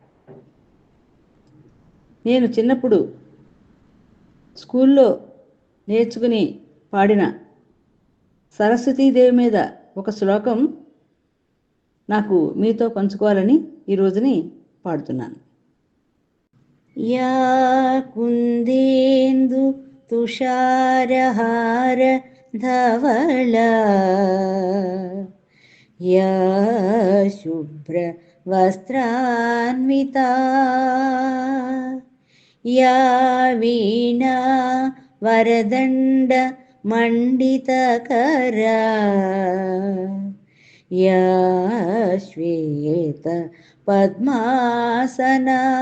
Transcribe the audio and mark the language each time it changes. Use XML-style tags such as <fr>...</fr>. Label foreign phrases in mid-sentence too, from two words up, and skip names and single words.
<te>నేను చిన్నప్పుడు స్కూల్లో నేర్చుకుని పాడిన సరస్వతీదేవి మీద ఒక శ్లోకం నాకు మీతో పంచుకోవాలని ఈ రోజుని పాడుతున్నాను.</te> <sa>या कुन्देन्दु तुषारहार धवला या शुभ्रवस्त्रान्विता या वीणा वरदण्ड मण्डितकरा या श्वेत पद्मासना</sa>